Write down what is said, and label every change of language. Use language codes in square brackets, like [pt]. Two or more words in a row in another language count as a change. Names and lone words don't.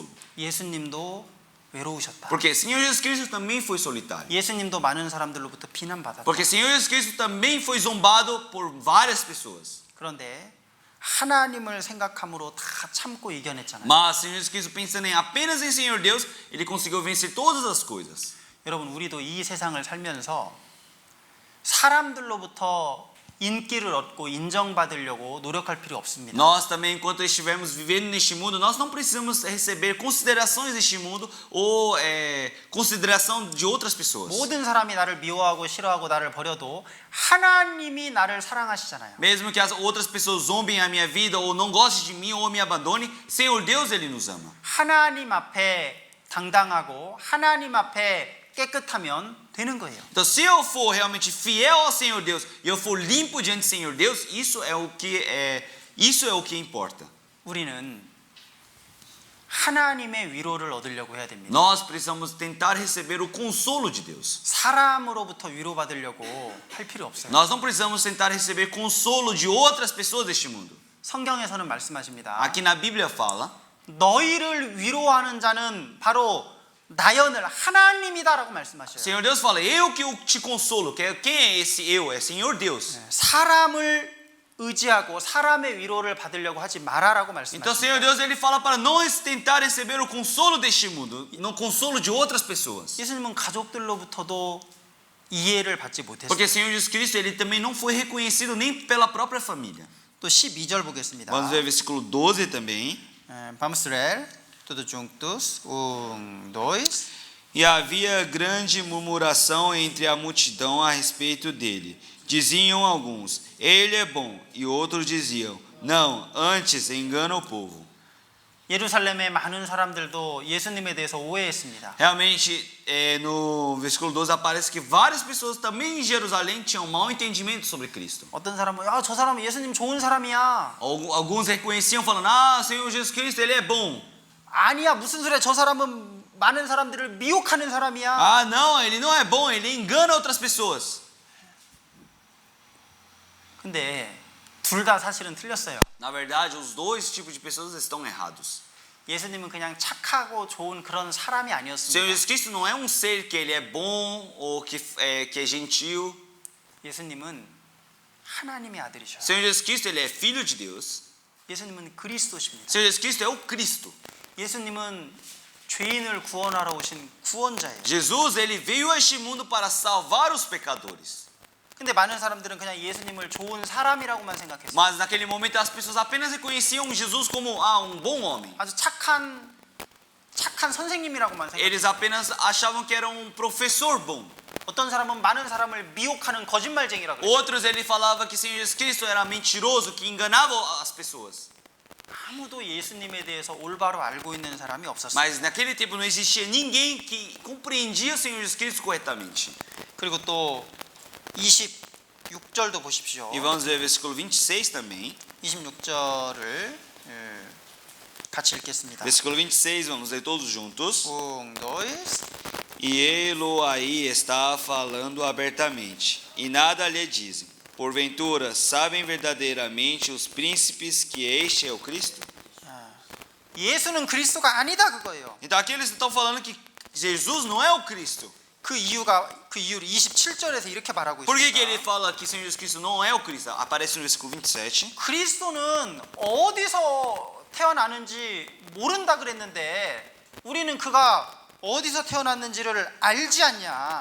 [ko] 예수님도 외로우셨다. [pt] Porque o Senhor Jesus Cristo também foi solitário. [ko] 예수님도 많은 사람들로부터 비난받았다. [pt] Porque o Senhor Jesus Cristo também foi zombado por várias pessoas. [ko] 그런데 하나님을 생각함으로 다 참고 이겨냈잖아요. [pt] Mas o Senhor Jesus Cristo, pensando apenas em Senhor Deus, ele conseguiu vencer todas as coisas. [ko] 여러분, 우리도 이 세상을 살면서 사람들로부터 인기를 얻고 인정받으려고 노력할 필요 없습니다. [pt] Nós também, enquanto estivermos vivendo neste mundo, nós não precisamos receber considerações deste mundo ou consideração de outras pessoas. [ko] 모든 사람이 나를 미워하고 싫어하고 나를 버려도 하나님이 나를 사랑하시잖아요. [pt] Mesmo que as outras pessoas zombem a minha vida ou não gostem de mim ou me abandonem, Senhor Deus, ele nos ama. [ko] 하나님 앞에 당당하고 하나님 앞에 깨끗하면 되는 거예요. [pt] Então, se eu for realmente fiel ao Senhor Deus e eu for limpo diante do Senhor Deus, isso é o que importa. [ko] 우리는 하나님의 위로를 얻으려고 해야 됩니다. [pt] Nós precisamos tentar receber o consolo de Deus. [ko] 사람으로부터 위로받으려고 할 필요 없어요. [pt] Nós não precisamos tentar receber consolo de outras pessoas deste mundo. [ko] 성경에서는 말씀하십니다. [pt] Aqui na Bíblia fala: [ko] 너희를 위로하는 자는 바로 나연을 하나님이다라고 말씀하셔요. [pt] Senhor Deus fala: eu que te consolo. Quem é esse eu? É Senhor Deus. [ko] 사람을 의지하고 사람의 위로를 받으려고 하지 마라라고 [pt] Então, Senhor [ko] 말씀하십니다. [pt] Deus, ele fala para não tentar receber o consolo deste mundo, no consolo de outras pessoas. [ko] 예수님은 가족들로부터도 이해를 받지 [pt] Porque [ko] 못했어요. [pt] o Senhor Jesus Cristo, ele também não foi reconhecido nem pela própria família. [ko] 또 12절 보겠습니다. [pt] Vamos ver o versículo 12 também. Vamos ler tudo juntos. 1, 2. E havia grande murmuração entre a multidão a respeito dele. Diziam alguns: ele é bom, e outros diziam: não, antes engana o povo. [ko] 예루살렘의 많은 사람들도 예수님에 대해서 오해했습니다. [pt] Realmente, no versículo 12 aparece que várias pessoas também em Jerusalém tinham mau entendimento sobre Cristo. [ko] 어떤 사람은 야, 저 사람은 예수님 좋은 사람이야. [pt] Alguns reconheciam falando, ah, Senhor Jesus Cristo, Ele é bom. [ko] 아니야, 무슨 소리야. 저 사람은 많은 사람들을 미혹하는 사람이야. [pt] Ah, não, Ele não é bom, Ele engana outras pessoas. [ko] 근데 둘 다 사실은 틀렸어요. [pt] Na verdade, os dois tipos de pessoas estão errados. [ko] 예수님은 그냥 착하고 좋은 그런 사람이 [pt] O Senhor [ko] 아니었습니다. [pt] Jesus Cristo não é um ser que Ele é bom ou que é gentil. [ko] 예수님은 하나님의 [pt] O [ko] 아들이셔요. [pt] Senhor Jesus Cristo, Ele é filho de Deus. [ko] 예수님은 그리스도십니다. [pt] O Senhor Jesus Cristo é o Cristo. [ko] 예수님은 죄인을 구원하러 오신 구원자예요. [pt] Jesus, Ele veio a este mundo para salvar os pecadores. [ko] 근데 많은 사람들은 그냥 예수님을 좋은 사람이라고만 생각했어요. [pt] Mas naquele momento as pessoas apenas reconheciam Jesus como um bom homem. [ko] 아주 착한 선생님이라고만 생각했어요. [pt] Eles apenas achavam que era um professor bom. [ko] 어떤 사람은 많은 사람을 미혹하는 거짓말쟁이라고 그랬어요. [pt] Outros ele falava que o Senhor Jesus Cristo era mentiroso, que enganava as pessoas. [ko] 아무도 예수님에 대해서 올바로 알고 있는 사람이 없었어요. [pt] Mas naquele tempo não existia ninguém que compreendia o Senhor Jesus Cristo corretamente. [ko] 그리고 또 26절도 보십시오. [pt] E vamos ver o versículo 26 também. [ko] 26절을 같이 읽겠습니다. [pt] Versículo 26, vamos ler todos juntos. 1, 2, E ele aí está falando abertamente, e nada lhe dizem. Porventura, sabem verdadeiramente os príncipes que este é o Cristo? [ko] 예수는 그리스도가 아니다 그거예요. [pt] Então aqui eles estão falando que Jesus não é o Cristo. [ko] 그 이유를 27절에서 이렇게 말하고 [pt] Por que ele [ko] 있습니다. [pt] fala que o Senhor Jesus Cristo não é o Cristo? Aparece no versículo 27. [ko] 그리스도는 어디서 태어나는지 모른다 그랬는데 우리는 그가 어디서 태어났는지를 알지 않냐.